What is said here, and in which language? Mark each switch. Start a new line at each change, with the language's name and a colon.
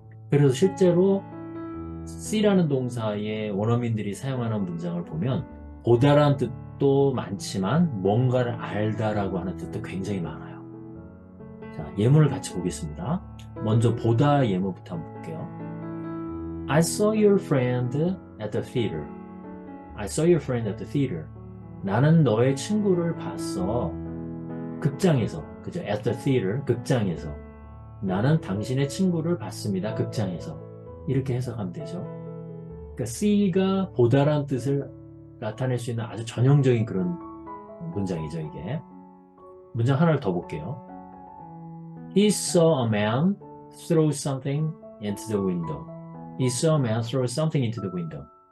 Korean: 그래서 실제로 C라는 동사에 원어민들이 사용하는 문장을 보면 보다라는 뜻도 많지만 뭔가를 알다라고 하는 뜻도 굉장히 많아요. 자, 예문을 같이 보겠습니다. 먼저 보다 예문부터 한번 볼게요.
English: I saw your friend at the theater. I saw your friend at the theater.
Korean: 나는 너의 친구를 봤어. 극장에서. 그죠?
English: At the theater.
Korean: 극장에서. 나는 당신의 친구를 봤습니다. 극장에서. 이렇게 해석하면 되죠. 그러니까 C가 보다란 뜻을 나타낼 수 있는 아주 전형적인 그런 문장이죠, 이게. 문장 하나를 더 볼게요.
English: He saw a man throw something into the window. He saw a man throw something into the window.